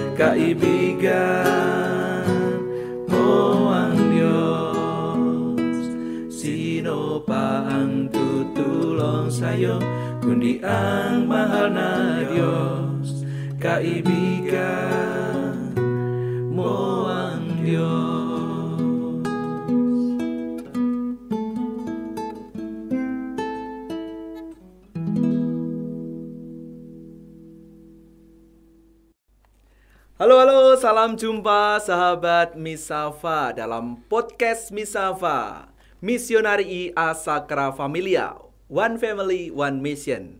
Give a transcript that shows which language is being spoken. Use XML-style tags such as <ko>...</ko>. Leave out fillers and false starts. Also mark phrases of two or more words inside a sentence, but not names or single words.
<tl>Kaibigan mo ang Diyos. Sino pa ang tutulong sa'yo kundi ang mahal na Diyos? Kaibigan mo ang Diyos.</tl> <id>Halo, salam jumpa sahabat Misafa dalam podcast Misafa, Misionari Asakra Familia,</id> <en>One Family, One Mission.</en>